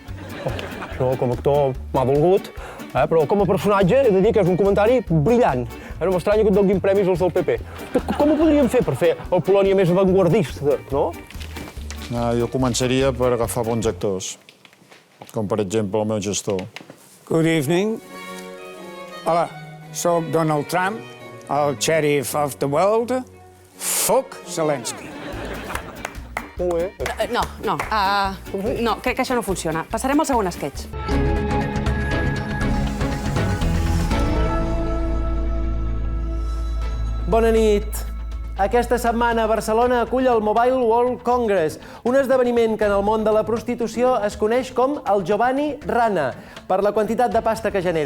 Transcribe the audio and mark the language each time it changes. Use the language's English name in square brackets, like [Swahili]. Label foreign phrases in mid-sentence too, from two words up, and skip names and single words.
[Catalan] No, com a actor m'ha volgut, però com a personatge he de dir que és un comentari brillant. No m'estranya que et donin premis als del PP. Com ho podríem fer per fer el Polònia més avantguardista, no? Jo començaria per agafar bons actors, com per exemple el meu gestor. [English] Good evening. [Catalan] Hola, soc Donald Trump, el [English] sheriff of the world. Fuck Zelensky. [Catalan] Molt bé. No, crec que això no funciona. Passarem al segon sketch. Bona nit. Aquesta setmana Barcelona acull el Mobile World Congress, un esdeveniment que en el món de la prostitució es coneix com el Giovanni Rana, per la quantitat de pasta que genera.